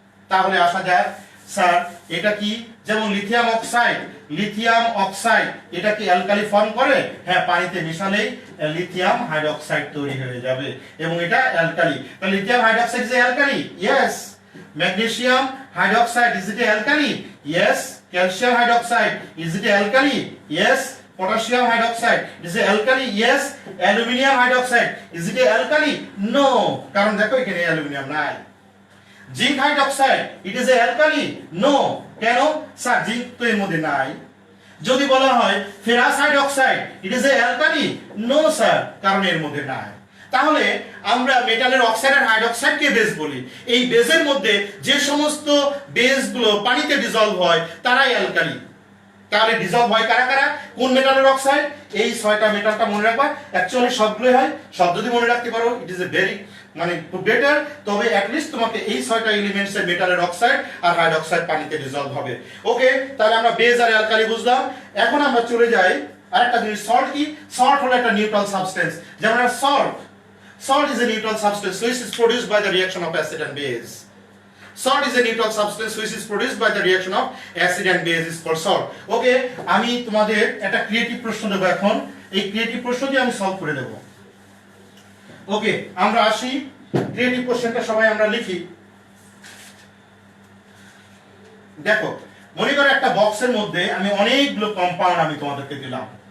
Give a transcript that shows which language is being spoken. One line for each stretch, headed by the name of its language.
Bangla: তাহলে আসা যায় স্যার এটা কি, যেমন লিথিয়াম অক্সাইড, লিথিয়াম অক্সাইড এটা কি অ্যালকালি ফর্ম করে? হ্যাঁ, পানিতে মিশালেই লিথিয়াম হাইড্রোক্সাইড তৈরি হয়ে যাবে এবং এটা অ্যালকালি।
English: তাহলে lithium hydroxide is alkali, yes. Magnesium hydroxide is it alkali? Yes. Calcium hydroxide is it alkali? Yes. Potassium hydroxide is it alkali? Yes. Aluminium hydroxide is it alkali?
Bangla: No, কারণ দেখো এখানে aluminium নাই।
English: Zinc hydroxide it is a alkali? No, কেন?
Bangla: Sir zinc তো এর মধ্যে নাই। যদি বলা হয়
English: ferrous hydroxide it is a alkali?
Bangla: No sir, কারণ এর মধ্যে নাই। তাহলে আমরা মেটালের অক্সাইড আর হাইড্রোক্সাইডকে বেস বলি। এই বেসের মধ্যে যে সমস্ত বেসগুলো পানিতে ডিসলভ হয় তারাই অ্যালকালি। তাহলে ডিসলভ হয় কারা কারা, কোন মেটালের অক্সাইড? এই 6টা মেটালটা মনে রাখবা। অ্যাকচুয়ালি সবগুলোই হয়, সব যদি মনে রাখতে পারো
English: It is a very better.
Bangla: তবে অ্যাটলিস্ট তোমাকে এই 6টা এলিমেন্টস এর মেটালের অক্সাইড আর হাইড্রোক্সাইড পানিতে ডিসলভ হবে। ওকে, তাহলে আমরা বেস আর অ্যালকালি বুঝলাম। এখন আমরা চলে যাই আরেকটা জিনিস, সল্ট কি? সল্ট হলো একটা নিউট্রাল সাবস্টেন্স।
English: যেমন salt, salt is a neutral substance which is produced by the reaction of acid and base. Salt is a neutral substance which is produced by the reaction of acid and base is called salt.
Bangla: Okay, আমি তোমাদের একটা creative প্রশ্ন দেব এখন। এই creative প্রশ্নটি আমি solve করে দেব। ওকে, আমরা আসি ক্রিয়েটিভ কোশ্চেনটা সবাই আমরা লিখি। দেখো, মনে করো একটা বক্সের মধ্যে আমি অনেকগুলো কম্পাউন্ড আমি তোমাদেরকে দিলাম।